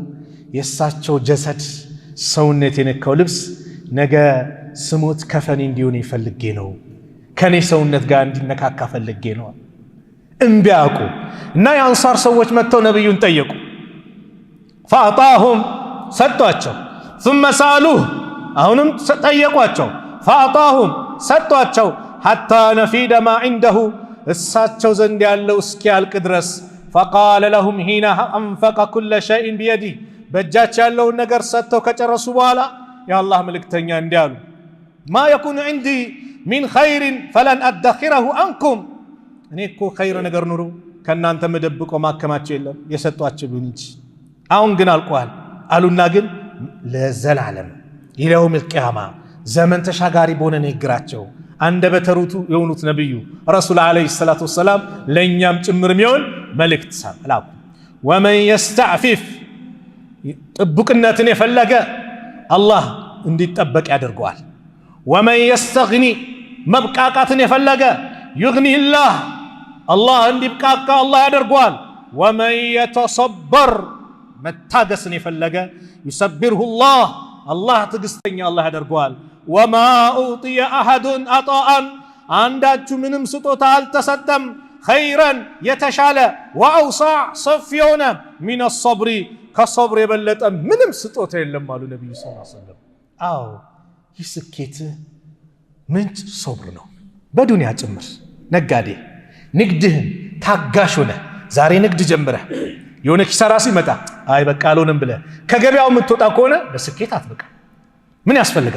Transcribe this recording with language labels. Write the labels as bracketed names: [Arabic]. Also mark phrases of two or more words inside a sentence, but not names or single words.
[Amharic] የእሳቸው ጀሰድ ሰውነት የነካው ልብስ ነገ ስሞት ከፈኔ እንዲሆን ይፈልጌ ነው፣ ከኔ ሰውነት ጋር እንዲነካካ ፈልጌ ነው። እንቢያቁ እና የአንሳር ሰዎች መጥተው ነብዩን ጠየቁ። فأعطاهم ሰጧቸው። [Arabic] ثم سألوه [Amharic] አሁንም ጠየቋቸው። [Arabic] فأعطاهم ሰጧቸው። حتى نفيد ما عنده [Amharic] እሳቸው ዘንድ ያለው እስኪያልቅ ድረስ [Arabic] فقال لهم حين أنفق كل شيء بيده [Amharic] በእጃቸው ያለውን ነገር ሰጥተው ከጨረሱ በኋላ የአላህ መልእክተኛ እንዲህ አሉ [Arabic] ما يكون عندي من خير فلن أدخره عنكم [Amharic] እኔ እኮ ኸይር ነገር ኑሮ ከናንተ መደብቆ ማከማቸው የለም የሰጧቸው ቢሆን እንጂ አሁን ግን አልቋል አሉና ግን ለዘላለም ይለውም القيامة ዘመን ተሻጋሪ በሆነ ንግግራቸው አንደበተ ርቱዕ የሆኑት ነብዩ [Arabic] رسول عليه الصلاة والسلام [Amharic] ለኛም ጭምር የሚሆን መልእክት ሰላም [Arabic] ومن يستعفف [Amharic] ጥብቅነትን የፈለገ አላህ እንዲጠበቅ ያደርገዋል። [Arabic] ومن يستغني [Amharic] መብቃቃትን የፈለገ [Arabic] يغني الله [Amharic] አላህ እንዲብቃቃ አላህ ያደርገዋል። [Arabic] ومن يتصبر [Amharic] መታገስን የፈለገ [Arabic] يصبره الله [Amharic] አላህ ትዕግስተኛ አላህ ያደርገዋል። [Arabic] وما أعطي أحد عطاء [Amharic] አንዳችሁ ምንም ስጦታ አልተሰጠም خيرا የተሻለ وأوسع ሰፊ የሆነ [Arabic] من الصبر [Amharic] ከصبر የበለጠ ምንም ስጦታ የለም አሉ ነብዩ [Arabic] صلى الله عليه وسلم። [Amharic] አዎ ይህ ስኬት ምንጭ ሶብር ነው። በዱንያ ጭምር ነጋዴ ንግድህን ታጋሽ ሆነ ዛሬ ንግድ ጀምረህ የሆነ ኪሳራ ሲመጣ አይ በቃ አልሆነም ብለህ ከገበያው የምትወጣ ከሆነ ለስኬት አትበቃ። ምን ያስፈልጋል?